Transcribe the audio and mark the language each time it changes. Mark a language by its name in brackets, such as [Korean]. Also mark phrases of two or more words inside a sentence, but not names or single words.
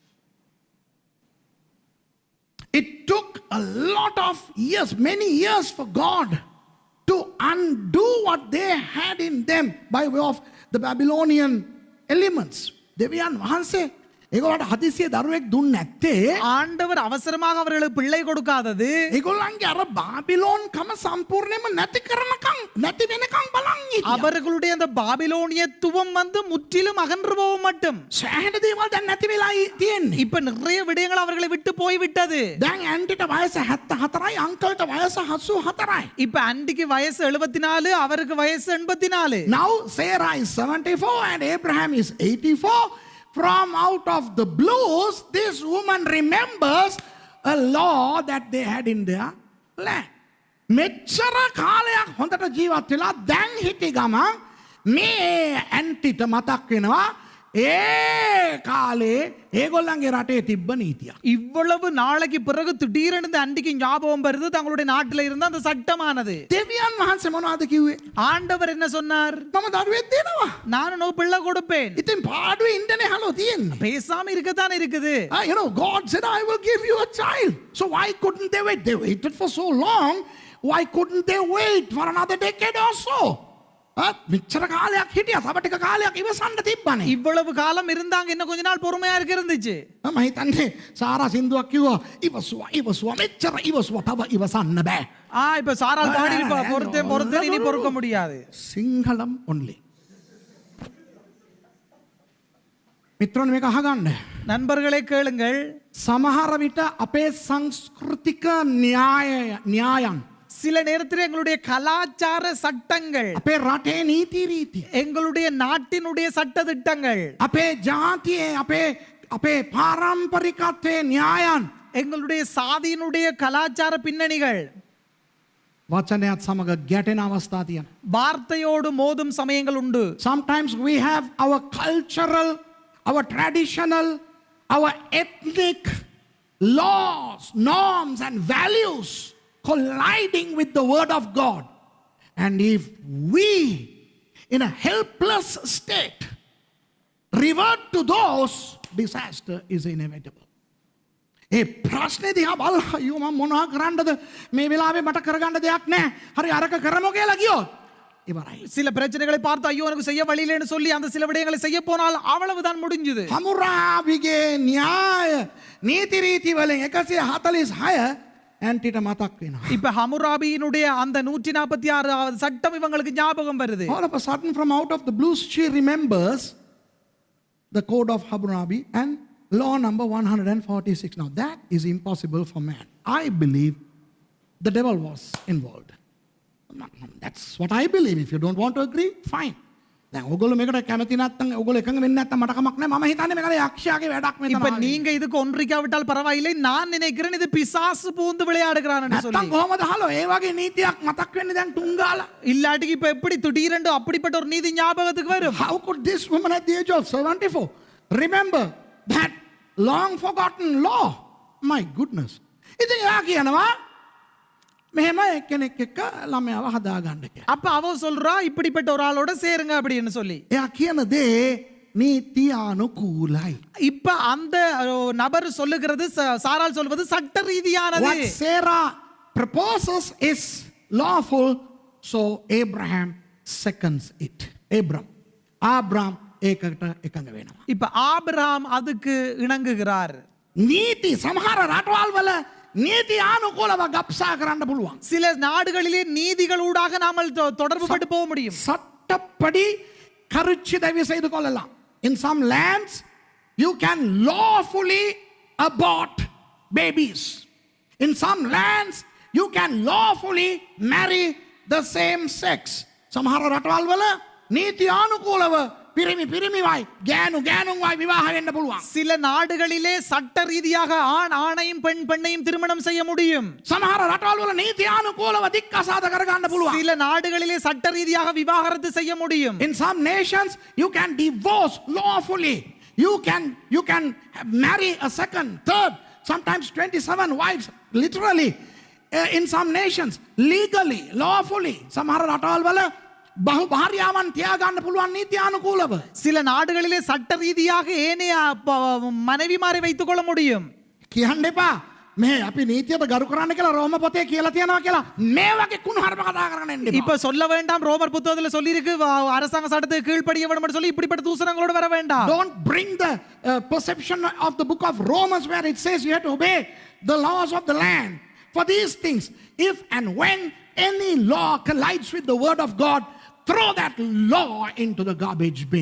[English] It took a lot of years, many years for God to undo what they had in them by way of the Babylonian elements. [Sinhala] දෙවියන් වහන්සේ ඒගොල්ලන්ට හදිසියේ දරුවෙක් දුන්නේ නැත්තේ [Tamil] ஆண்டவர் அவசரமாக அவர்களுக்கு பிள்ளை கொடுக்காதது [Sinhala] ඒගොල්ලන්ගේ අර බාබිලෝන් කම සම්පූර්ණයෙන්ම නැති කරනකම් නැති වෙනකම් බලන් හිටියා. [Tamil] அவர்களுடைய அந்த பாபிலோனியத்துவம் வந்து முற்றிலும் அகன்று போகும் மட்டும். [Sinhala] සෑහෙන දේවල් දැන් නැති වෙලා තියෙන්නේ. [Tamil] இப்ப நிறைய விடயங்கள் அவர்களை விட்டு போய் விட்டது. [Sinhala] දැන් ඇන්ටිට වයස 74යි අංකල්ට වයස 84යි. [Tamil] இப்ப ஆண்டிக்கு வயசு 74 அவருக்கு வயசு 84. [English] Now Sarah is 74 and Abraham is 84. From out of the blues, this woman remembers a law that they had in their land. [Sinhala] මෙච්චර කාලයක් හොඳට ජීවත් වෙලා දැන් හිටි ගමන් මේ ඇන්ටිට මතක් වෙනවා ඒ කාලේ ඒගොල්ලන්ගේ රටේ තිබ්බ නීතියක්. [Tamil] இவ்வளவு நாளைக்கு பிறகு திடீரென இந்த அண்டிக்கு ஞாபகம் வருது தங்களுடைய நாட்டில் இருந்த அந்த சட்டமானது. [Sinhala] දෙවියන් වහන්සේ මොනවද කිව්වේ? [Tamil] ஆண்டவர் என்ன சொன்னார்? [Sinhala] මම දරුවෙක් දෙනවා. [Tamil] நான் நோ பிள்ளை கொடுப்பேன். [Sinhala] ඉතින් පාඩුවේ ඉන්නනේ හලෝ තියෙන්නේ. [Tamil] பேசாம இருக்கத்தானே இருக்குது. [English] You know, God said, I will give you a child. So why couldn't they wait? They waited for so long. Why couldn't they wait for another decade or so? [Sinhala] மிச்சர காலයක් හිටියා. තව ටික කාලයක් ඉවසන්න තිබ්බනේ. [Tamil] இவ்வளவு காலம் இருந்தாங்க, இன்னும் கொஞ்ச நாள் பொறுமையா இருந்துச்சு. [Sinhala] මම හිතන්නේ සාරා සින්දුවක් කිව්වා ඉවසුවා මෙච්චර ඉවසුවා තව ඉවසන්න බෑ. [Tamil] இப்ப சாரால் பாடி பொறுத்தேன் இனி பொறுக்க முடியாது. [Sinhala] සිංහලම් only. මිත්‍රෝනි මේක අහගන්න. [Tamil] நண்பர்களே கேளுங்கள். [Sinhala] සමහර විට අපේ සංස්කෘතික න්‍යායන් [Tamil] சில நேரத்தில் எங்களுடைய கலாச்சார சட்டங்கள், [Sinhala] අපේ රටේ නීති රීති, [Tamil] எங்களுடைய நாட்டினுடைய சட்ட திட்டங்கள், [Sinhala] අපේ ජාතියේ අපේ පාරම්පරිකත්වයේ න්‍යායන්, [Tamil] எங்களுடைய சாதியினுடைய கலாச்சார பின்னணிகள் [Sinhala] වචනයත් සමග ගැටෙන අවස්ථා තියෙනවා. [Tamil] வார்த்தையோடு மோதும் சமயங்கள் உண்டு. [English] Sometimes we have our cultural, our traditional, our ethnic laws, norms and values colliding with the word of God. And if we, in a helpless state, revert to those, disaster is inevitable. [Sinhala] ඒ ප්‍රශ්නේ දිහා බලලා අයියෝ මම මොනවා කරන්නද මේ වෙලාවේ මට කරගන්න දෙයක් නැහැ. හරි අරක කරමු කියලා ගියොත් ඉවරයි. [Tamil] சில பிரச்சனைகளை பார்த்து ஐயோ எனக்கு செய்ய வழி இல்லைன்னு சொல்லி அந்த சில விடயங்களை செய்ய போனால் அவ்வளவுதான் முடிஞ்சது. [Sinhala] හමුරාබිගේ න්‍යාය නීති රීති වලින් 146 ඇන්ටිට මතක් වෙනවා. [Tamil] இப்ப ஹமுராபியினுடைய அந்த 146வது சட்டம் இவங்களுக்கு ஞாபகம் வருது. [English] All of a sudden from out of the blues she remembers the code of Hammurabi and law number 146. Now that is impossible for man. I believe the devil was involved. That's what I believe. If you don't want to agree, fine. [Sinhala] දැන් ඔයගොල්ලෝ මේකට කැමති නැත්නම් ඔයගොල්ලෝ එකඟ වෙන්නේ නැත්නම් මට කමක් නැහැ. මම හිතන්නේ මේක යක්ෂයාගේ වැඩක් මෙතන. [Tamil] இப்ப நீங்க இதுக்கு ஒன்றிக்காவிட்டால் பரவாயில்லை, நான் நினைக்கிறேன் இது பிசாசு பூந்து விளையாடுகிறான்னு சொல்லி. [Sinhala] නැත්නම් කොහමද හලෝ ඒ වගේ නීතියක් මතක් වෙන්නේ දැන් තුංගාලා? [Tamil] இல்லாட்டிக்கு இப்ப எப்படி திடீரென்று அப்படிப்பட்ட ஒரு நீதி ஞாபகத்துக்கு வரும்? [English] How could this woman at the age of 74 remember that long forgotten law? My goodness. [Sinhala] ඉතින් එයා කියනවා මෙහෙම එක්කෙනෙක් එක්ක ළමයාව හදාගන්න කියලා. [Tamil] அப்ப அவ சொல்றா இப்படிப்பட்ட ஒரு ஆளோட சேருங்க அப்படின்னு சொல்லி. [Sinhala] එයා කියන දේ නීතියානුකූලයි. [Tamil] இப்ப அந்த நபர் சொல்லுகிறது, சாரால் சொல்வது சட்ட ரீதியானது. [English] What Sarah proposes is lawful, so Abraham seconds it. [Sinhala] Abraham ඒකට එකඟ වෙනවා. [Tamil] இப்ப ஆபிரகாம் அதுக்கு இணங்குகிறார். [Sinhala] නීති සමහර රටවල් වල නීති ආනුකූලව ගබ්සා කරන්න පුළුවන්. [Tamil] சில நாடுகளிலே நீதிகளூடாக நாமல் தொடர்பு பட்டு போக முடியும். சட்டப்படி கருச்சி தயவு செய்து கொள்ளலாம். [English] In some lands you can lawfully abort babies. In some lands you can lawfully marry the same sex. [Sinhala] සමහර රටවල් වල නීති ආනුකූලව පිරිමිවයි ගෑනුවයි විවාහ වෙන්න පුළුවන්. [Tamil] சில நாடுகளிலே சட்ட ரீதியாக ஆண் ஆணையும் பெண்ணையும் திருமணம் செய்ய முடியும். [Sinhala] සමහර රටවල් වල නීති ආනුකූලව දික්කසාද කරගන්න පුළුවන්. [Tamil] சில நாடுகளிலே சட்ட ரீதியாக விவாகரத்து செய்ய முடியும். [English] In some nations you can divorce lawfully. You can marry a second, third, sometimes 27 wives literally. In some nations legally, lawfully. [Sinhala] සමහර රටවල් වල බහු භාර්යාවන් තියාගන්න පුළුවන් නීති ආනුකූලව. [Tamil] சில நாடுகளிலே சட்ட ரீதியாக ஏனைய மனைவிமாரை வைத்துக் கொள்ள முடியும். [Sinhala] කියන්න එපා මේ අපි නීතියට ගරු කරන්න කියලා රෝම පොතේ කියලා තියෙනවා කියලා මේ වගේ කුණුහරුප කතා කරන්න එන්න එපා. [Tamil] இப்ப சொல்ல வேண்டாம் ரோமர் புத்தகத்துல சொல்லி இருக்கு அரசாங்க சட்டத்துக்கு கீழ்ப்படிய வேண்டும் சொல்லி இப்படிப்பட்ட தூசணங்களோட வர வேண்டாம். [English] Don't bring the perception of the book of Romans where it says you have to obey the laws of the land. For these things, if and when any law collides with the word of God, throw that law into the garbage bin.